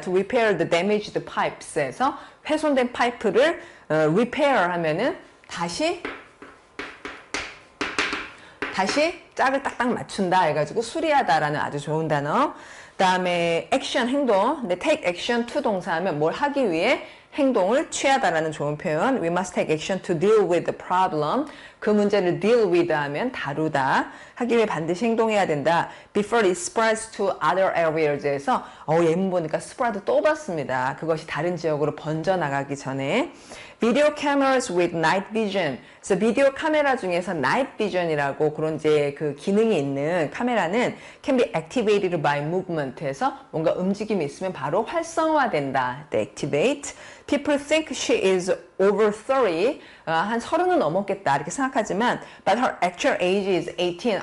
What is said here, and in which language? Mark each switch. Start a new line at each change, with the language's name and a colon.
English: To repair the damaged pipes
Korean: 에서 훼손된 파이프를 repair 하면은 다시 짝을 딱딱 맞춘다 해가지고 수리하다라는 아주 좋은 단어. 그 다음에 action 행동. 근데 take action to 동사하면 뭘 하기 위해 행동을 취하다라는 좋은 표현.
English: We must take action to deal with the problem.
Korean: 그 문제를 deal with 하면 다루다. 하기 위해 반드시 행동해야 된다.
English: Before it spreads to other areas
Korean: 에서 예문 보니까 spread 또 봤습니다. 그것이 다른 지역으로 번져나가기 전에.
English: Video cameras with night vision.
Korean: 그래서 비디오 카메라 중에서 night vision이라고 그런 이제 그 기능이 있는 카메라는
English: can be activated by movement
Korean: 에서 뭔가 움직임이 있으면 바로 활성화된다.
English: activate. People think she is over 30.
Korean: 한 30은 넘었겠다 이렇게 생각하지만
English: but her actual age is 18.